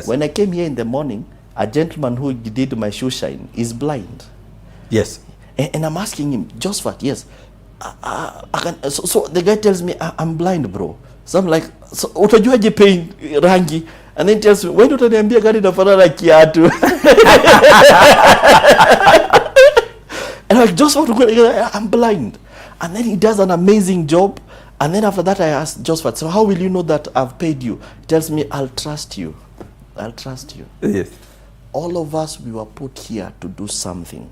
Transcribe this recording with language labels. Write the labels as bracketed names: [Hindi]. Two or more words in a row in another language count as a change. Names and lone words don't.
[English] When I came here in the morning, a gentleman who did my shoe shine is blind. Yes. And I'm asking him, Josephat, yes. I can, so the guy tells me, I'm blind, bro. So I'm like, so utajuaje paint rangi? And then he tells me, why don't [Swahili] utaniambia gari nafanana kiatu? [English] And I'm like, Josephat, I'm blind. And then he does an amazing job. And then after that, I asked Josephat, so how will you know that I've paid you? He tells me, I'll trust you. I'll trust you. Yes. All of us, we were put here to do something.